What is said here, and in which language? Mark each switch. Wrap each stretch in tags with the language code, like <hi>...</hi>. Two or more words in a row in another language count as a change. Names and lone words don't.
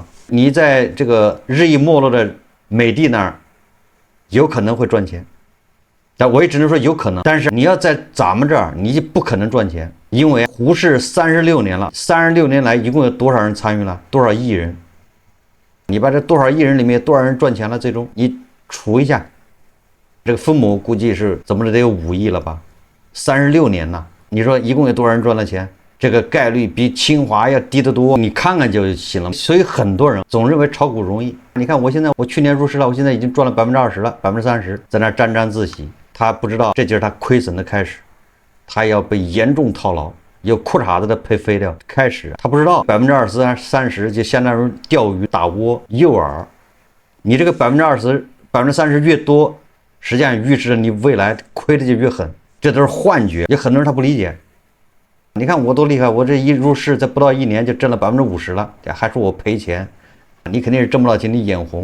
<zh>你在這個日益沒落的美的那兒，有可能會賺錢， 但我也只能说有可能。但是你要在咱們這兒，你不可能賺錢，因為胡適36年了，36年來一共有多少人參與了？多少億人？你把這多少億人裡面多少人賺錢了？最終你除一下，這個分母估計是怎麼着得有5億了吧？36年了，你說一共有多少人賺了錢？這個概率比清華要低得多，你看看就行了。所以很多人總認為炒股容易。你看我去年入市了，我現在已經賺了20%了，30%，在那沾沾自喜。他不知道这就是他虧損的開始，他要被嚴重套牢，有褲衩子的賠飛掉開始。他不知道20%、30%就相當於釣魚打窩誘饵，你這個20%、30%越多，實際上預示着你未來虧的就越狠，這都是幻覺。有很多人他不理解。你看我多厲害，我這一入市，在不到1年就掙了50%了，還說我賠錢，你肯定是掙不到錢，你眼紅。</zh>